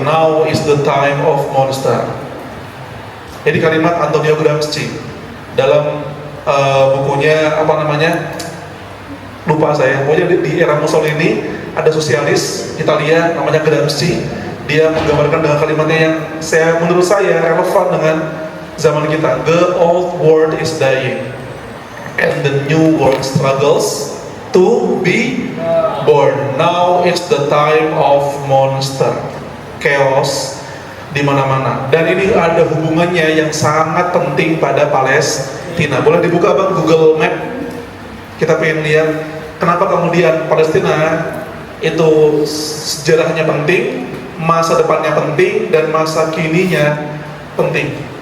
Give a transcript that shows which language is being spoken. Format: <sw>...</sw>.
<en>Now is the time of monster.</en> <id>Ini kalimat Antonio Gramsci dalam bukunya apa namanya? Lupa saya. Pokoknya di era Mussolini ada sosialis Italia namanya Gramsci. Dia menggambarkan dengan kalimatnya yang menurut saya relevan dengan zaman kita.</id> <en>The old world is dying and the new world struggles to be born. Now is the time of monster.</en> <id>Chaos di mana-mana. Dan ini ada hubungannya yang sangat penting pada Palestina. Boleh dibuka Bang Google Map? Kita pengen lihat kenapa kemudian Palestina itu sejarahnya penting. masa depannya penting dan masa kininya penting.</id>